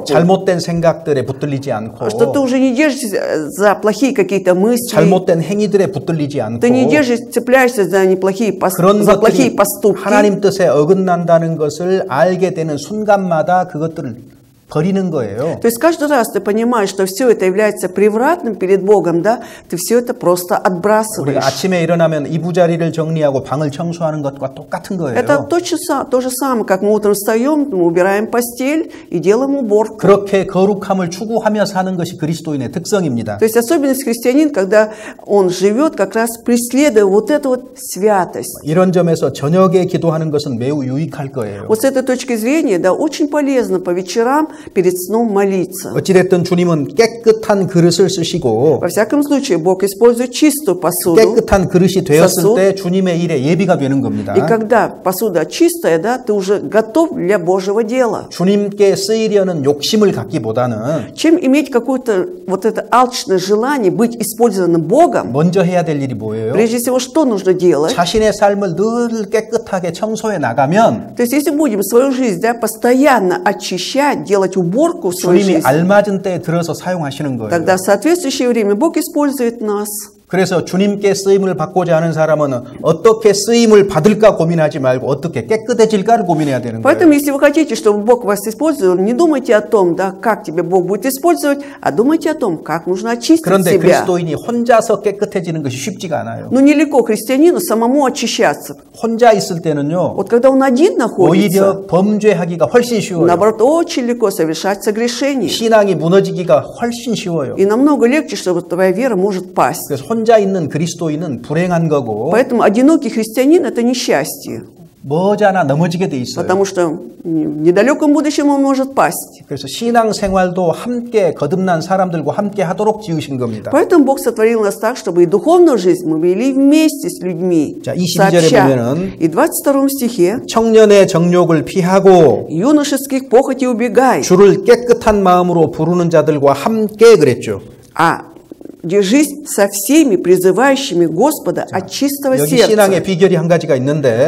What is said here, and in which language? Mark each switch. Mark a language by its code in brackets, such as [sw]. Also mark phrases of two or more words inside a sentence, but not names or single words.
[ko] 잘못된 생각들에 붙들리지 않고 [ru] что ты уже не держишься за плохие какие-то мысли, [ko] 잘못된 행위들에 붙들리지 않고 [ru] ты не держишь, цепляешься за неплохие [ko] 그런 [ru] за плохие [ko] 것들이 [ru] поступки. [ko] 하나님 뜻에 어긋난다는 것을 알게 되는 순간마다 그것들을 버리는 거예요. [ru] То есть каждый раз ты понимаешь, что все это является превратным перед Богом, да, ты все это просто отбрасываешь. [ko] 우리가 아침에 일어나면 이부자리를 정리하고 방을 청소하는 것과 똑같은 거예요. [ru] Это то же самое, как мы утром встаем, мы убираем постель и делаем уборку. [ko] 그렇게 거룩함을 추구하며 사는 것이 그리스도인의 특성입니다. [ru] То есть особенность христианин, когда он живет, как раз преследуя вот эту вот святость. [ko] 이런 점에서 저녁에 기도하는 것은 매우 유익할 거예요. [ru] Вот с этой точки зрения, да, очень полезно по вечерам перед сном молиться. [ko] 어찌됐든 주님은 깨끗한 그릇을 쓰시고 [ru] Во всяком случае, Бог использует чистую посуду. [ko] 깨끗한 그릇이 되었을 [ru] сосуд. [ko] 때 주님의 일에 예비가 되는 겁니다. [ru] И когда посуда чистая, да, ты уже готов для Божьего дела. [ko] 주님께 쓰이려는 욕심을 갖기보다는 [ru] Чем иметь какое-то вот это алчное желание быть использованным Богом, [ko] 먼저 해야 될 일이 뭐예요? [ru] прежде всего, что нужно делать? [ko] 자신의 삶을 늘 깨끗하게 청소해 나가면 [ru] То есть, если будем свою жизнь, да, постоянно очищать, делать уборку в своей [ko] 주님이 [ru] жизни, [ko] 알맞은 때에 들어서 사용하시는 거예요. [ru] тогда в соответствующее время Бог использует нас. [ko] 그래서 주님께 쓰임을 받고자 하는 사람은 어떻게 쓰임을 받을까 고민하지 말고 어떻게 깨끗해질까를 고민해야 되는 [ru] Поэтому, [ko] 거예요. [ru] если вы хотите, чтобы Бог вас использовал, не думайте о том, да, как тебя Бог будет использовать, а думайте о том, как нужно очистить [ko] 그런데 [ru] себя. [ko] 그리스도인이 혼자서 깨끗해지는 것이 쉽지가 않아요. [ru] Но нелегко христианину самому очищаться. [ko] 혼자 있을 때는요. [ru] Вот когда он один находится, [ko] 오히려 범죄하기가 훨씬 쉬워요. [ru] наоборот, очень легко совершать согрешение. [ko] 신앙이 무너지기가 훨씬 쉬워요. [ru] И намного легче, чтобы твоя вера может пасть. [ko] 그래서 혼자 있는 그리스도인은 불행한 거고 [ru] Поэтому одинокий христианин – это несчастье, [ko] 머지않아 넘어지게 돼 있어요. [ru] потому что в недалеком будущем он может пасть. [ko] 그래서 신앙 생활도 함께 거듭난 사람들과 함께 하도록 지으신 겁니다. [ru] Поэтому Бог сотворил нас так, чтобы и духовную жизнь мы вели вместе с людьми, [ko] 자, 22절에 [ru] сообща. [ko] 보면은 [ru] И в 22 стихе [ko] 청년의 정욕을 피하고 [ru] «Юношеских похотей убегай, [ko] 주를 깨끗한 마음으로 부르는 자들과 함께 그랬죠. [ru] а держись со всеми призывающими Господа от чистого [ko] 여기 [ru] сердца». [ko] 신앙의 비결이 한 가지가 있는데